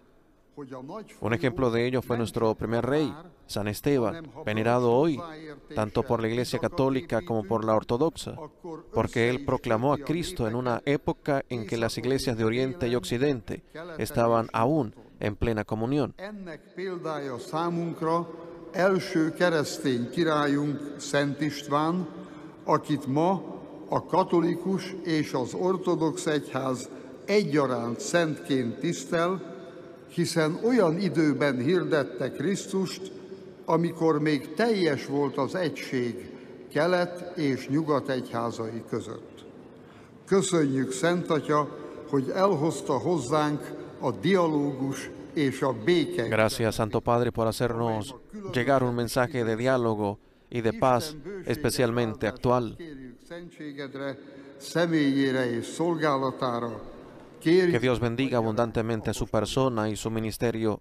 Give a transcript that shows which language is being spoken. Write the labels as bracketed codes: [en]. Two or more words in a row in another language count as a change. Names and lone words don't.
[es] Un ejemplo de ello fue nuestro primer rey, San Esteban, venerado hoy tanto por la Iglesia Católica como por la Ortodoxa, porque él proclamó a Cristo en una época en que las iglesias de Oriente y Occidente estaban aún en plena comunión. [hu] Ennek példája számunkra első keresztény királyunk Szent István, akit ma a katolikus és az ortodox egyház egyaránt szentként tisztel, hiszen olyan időben hirdette Krisztust, amikor még teljes volt az egység kelet és nyugat egyházai között. Köszönjük, Szent Atya, hogy elhozta hozzánk a dialógus és a béke. [es] Gracias, Santo Padre, por hacernos llegar un mensaje de diálogo y de paz especialmente actual. [hu] Szentségedre, személyére és szolgálatára. [es] Que Dios bendiga abundantemente su persona y su ministerio.